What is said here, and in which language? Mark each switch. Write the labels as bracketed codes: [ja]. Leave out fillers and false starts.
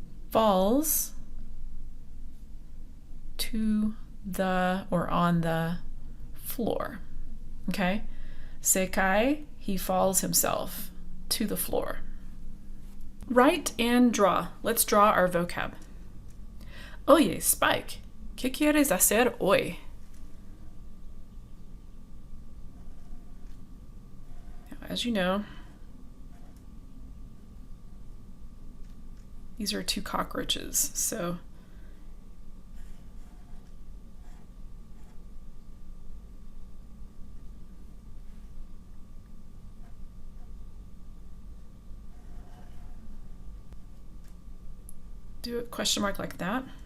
[en] Falls to the or on the floor, okay? [es] Se cae, [en] he falls himself to the floor. Write and draw. Let's draw our vocab. [es] Oye, Spike, ¿qué quieres hacer hoy? [en] Now, as you know, these are two cockroaches, so do a question mark like that.